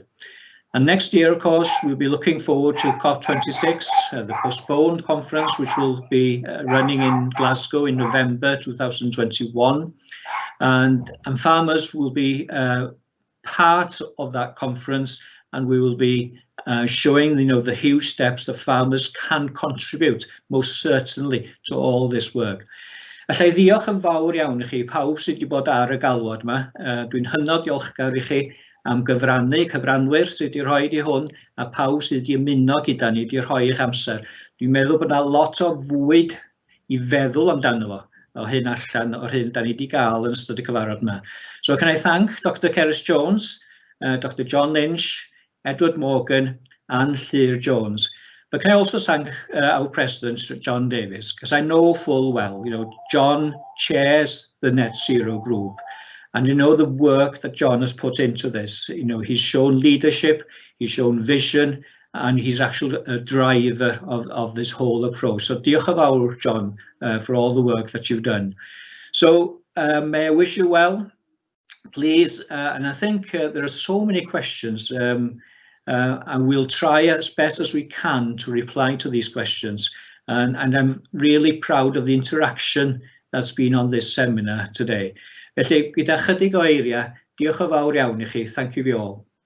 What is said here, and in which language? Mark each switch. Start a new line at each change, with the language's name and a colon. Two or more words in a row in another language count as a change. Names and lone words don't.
English: And next year, of course, we'll be looking forward to COP26, the postponed conference, which will be running in Glasgow in November 2021. And farmers will be part of that conference, and we will be showing the huge steps that farmers can contribute most certainly to all this work.
Welsh: Allai ddiolch yn fawr iawn I chi pawb sydd wedi bod ar y galwad yma. Dwi'n hynod diolchgar I chi am cyfranwyr sydd wedi rhoi I hwn a pawb sydd wedi ymuno gyda ni wedi rhoi eich amser. Dwi'n meddwl bod yna lot o fwyd I feddwl amdano fo o hyn allan o'r hyn da ni wedi gael yn ystod y cyfarfod yma.
English: So can I thank Dr Cerys Jones, Dr John Lynch, Edward Morgan and Llyr Jones. But can I also thank our president, John Davies, because I know full well, John chairs the Net Zero group. And the work that John has put into this. He's shown leadership, he's shown vision, and he's actually a driver of this whole approach.
Welsh: So diolch yn fawr,
English: John, for all the work that you've done. So may I wish you well, please. And I think there are so many questions, and we'll try as best as we can to reply to these questions. And I'm really proud of the interaction that's been on this seminar today.
Welsh: Felly, gyda chydig o eiriau, diolch yn fawr iawn I chi.
English: Thank you all.